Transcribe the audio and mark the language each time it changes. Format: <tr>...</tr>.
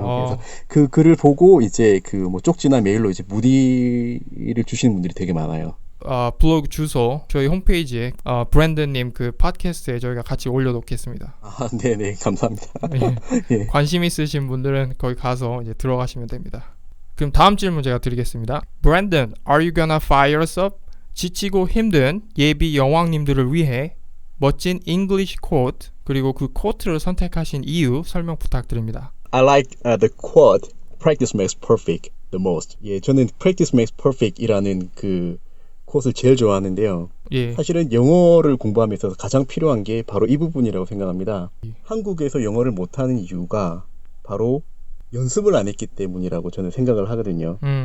<ko>그래서 그 글을 보고 이제 그 뭐 쪽지나 메일로 이제 문의를 주시는 분들이 되게 많아요. 블로그 주소 저희 홈페이지에 브랜든님 그 팟캐스트에 저희가 같이 올려놓겠습니다. 아, 네네, 감사합니다. 예. 관심 있으신 분들은 거기 가서 이제 들어가시면 됩니다. 그럼 다음 질문 제가 드리겠습니다.</ko> <en>Brandon, are you gonna fire us up?</en> <ko>지치고 힘든 예비 여왕님들을 위해 멋진 English quote 그리고 그 quote를 선택하신 이유 설명 부탁드립니다.</ko> <en>I like the quote "Practice makes perfect" the most.</en> <ko>예, 저는</ko> <en>"Practice makes perfect"</en> <ko>이라는 그 quote를 제일 좋아하는데요. 예. 사실은 영어를 공부하면서 가장 필요한 게 바로 이 부분이라고 생각합니다. 한국에서 영어를 못하는 이유가 바로 연습을 안 했기 때문이라고 저는 생각을 하거든요.</ko>